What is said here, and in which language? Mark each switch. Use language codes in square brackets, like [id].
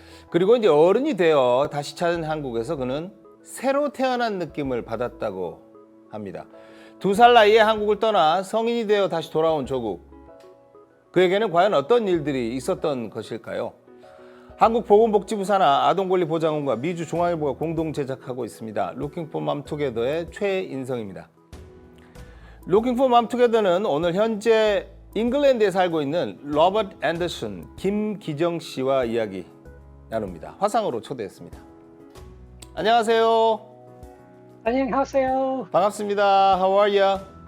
[ko] 그리고 이제 어른이 되어 다시 찾은 한국에서 그는 새로 태어난 느낌을 받았다고 합니다. 2살 나이에 한국을 떠나 성인이 되어 다시 돌아온 조국. 그에게는 과연 어떤 일들이 있었던 것일까요? 한국보건복지부 산하 아동권리보장원과 미주중앙일보가 공동 제작하고 있습니다. Looking for Mom Together의 최인성입니다. Looking for Mom Together는 오늘 현재 잉글랜드에 살고 있는 로버트 앤더슨, 김기정씨와 이야기 나눕니다. 화상으로 초대했습니다. 안녕하세요. 안녕하세요. 반갑습니다. [en] How are you?